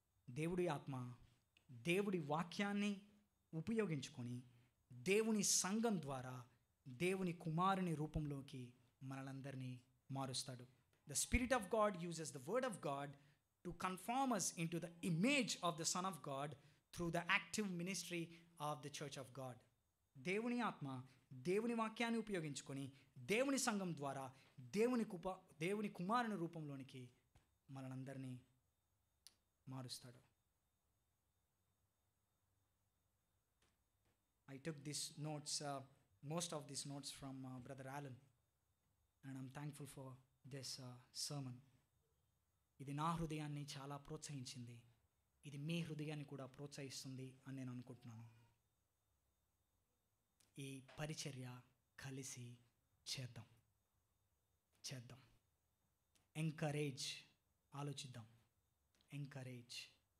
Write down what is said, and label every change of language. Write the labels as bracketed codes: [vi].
[te] దేవుడి ఆత్మ దేవుడి వాక్యాన్ని ఉపయోగించుకొని దేవుని సంఘం ద్వారా దేవుని కుమారుని రూపంలోకి మనలందరినీ మారుస్తాడు. [en] The Spirit of God uses the Word of God to conform us into the image of the Son of God through the active ministry of the Church of God. [te] దేవుని ఆత్మ దేవుని వాక్యాన్ని ఉపయోగించుకొని దేవుని సంఘం ద్వారా దేవుని కుమారుని రూపంలోనికి మనలందరినీ మారుస్తాడు. [en] I took these notes, most of these notes from Brother Alan, and I'm thankful for this sermon. [te] ఇది నా హృదయాన్ని చాలా ప్రోత్సహించింది. ఇది మీ హృదయాన్ని కూడా ప్రోత్సహిస్తుంది అని నేను అనుకుంటున్నాను. ఈ పరిచర్య కలిసి చేద్దాం. చేద్దాం. ఎంకరేజ్, ఆలోచిద్దాం. ఎంకరేజ్.